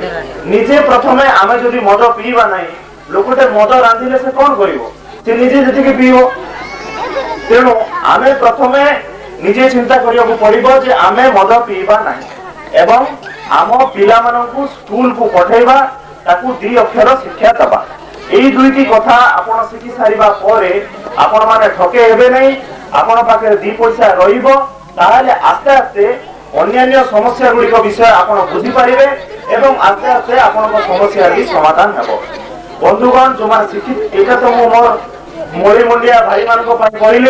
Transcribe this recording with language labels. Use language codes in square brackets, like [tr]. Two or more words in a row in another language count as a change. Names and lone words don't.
[or] ନିଜେ ପ୍ରଥମେ ଆମେ ଯଦି ମଦ ପିଇବା ନାହିଁ, ଲୋକଟେ ମଦ ରାନ୍ଧିଲେ ସେ କଣ କରିବ? ସେ ନିଜେ ଯେତିକି ପିଇବ। ତେଣୁ ଆମେ ପ୍ରଥମେ ନିଜେ ଚିନ୍ତା କରିବାକୁ ପଡିବ ଯେ ଆମେ ମଦ ପିଇବା ନାହିଁ ଏବଂ ଆମ ପିଲାମାନଙ୍କୁ ସ୍କୁଲକୁ ପଠେଇବା, ତାକୁ 2 ଅକ୍ଷର ଶିକ୍ଷା ଦେବା। ଏଇ ଦୁଇଟି କଥା ଆପଣ ଶିଖି ସାରିବା ପରେ ଆପଣ ମାନେ ଠକେ ହେବେ ନାହିଁ। ଆପଣ ପାଖରେ 2 ପଇସା ରହିବ, ତାହେଲେ ଆସ୍ତେ ଆସ୍ତେ ଅନ୍ୟାନ୍ୟ ସମସ୍ୟା ଗୁଡ଼ିକ ବିଷୟ ଆପଣ ବୁଝିପାରିବେ ଏବଂ ଆସ୍ତେ ଆସ୍ତେ ଆପଣଙ୍କ ସମସ୍ୟା ବି ସମାଧାନ ହେବ। ବନ୍ଧୁଗଣ, ଯୋଉମାନେ ଶିକ୍ଷିତ, ଏଇଟା ତ ମୁଁ ମୋର ମୋଡ଼ି ମୁଣ୍ଡିଆ ଭାଇମାନଙ୍କ ପାଇଁ କହିଲି।